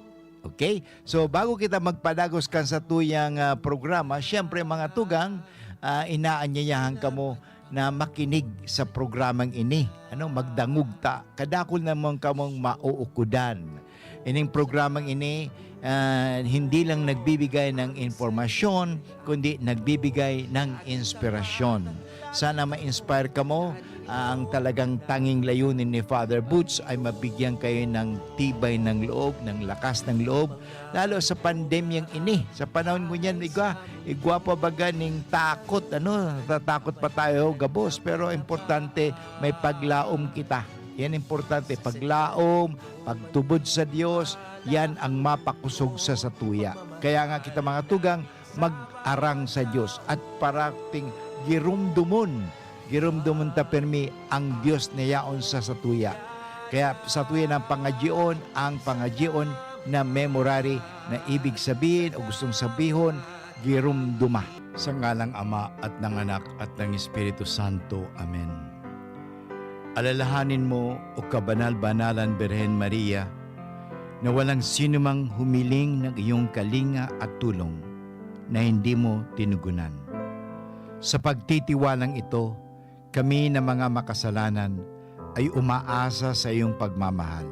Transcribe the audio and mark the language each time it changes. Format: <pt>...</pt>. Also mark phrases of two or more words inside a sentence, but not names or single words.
<en>Okay?</en> <bik>So bago kita magpadagos kan sa tuyang programa, syempre mga tugang, inaanyayahan ka mo na makinig sa programang ini. Magdangog ta. Kadakol naman kamong mauukudan. Ining programang ini,</bik> <tl>hindi lang nagbibigay ng informasyon, kundi nagbibigay ng inspirasyon.</tl> <bik>Sana ma-inspire ka mo.</bik> <tl>Ang talagang tanging layunin ni Father Butch ay mabigyan kayo ng tibay ng loob, ng lakas ng loob, lalo sa pandemyang ini.</tl> <bik>Sa panahon mo niyan, igwa pa baga ng takot, tatakot pa tayo, gabos, pero importante may paglaom kita. Yan importante, paglaom, pagtubod sa Diyos, yan ang mapakusog sa satuya. Kaya nga kita mga tugang, mag-arang sa Diyos at parating girumdumon ta permi ang Diyos na yaon sa satuya. Kaya satuya ng pangadyon, ang pangadyon na memorary na ibig sabihin o gustong sabihon, girumduma.</bik> <tl>Sa ngalang Ama at ng Anak at ng Espiritu Santo. Amen. Alalahanin mo, o kabanal-banalan Birhen Maria, na walang sinumang humiling ng iyong kalinga at tulong na hindi mo tinugunan. Sa pagtitiwalang ito, kami na mga makasalanan ay umaasa sa iyong pagmamahal.</tl>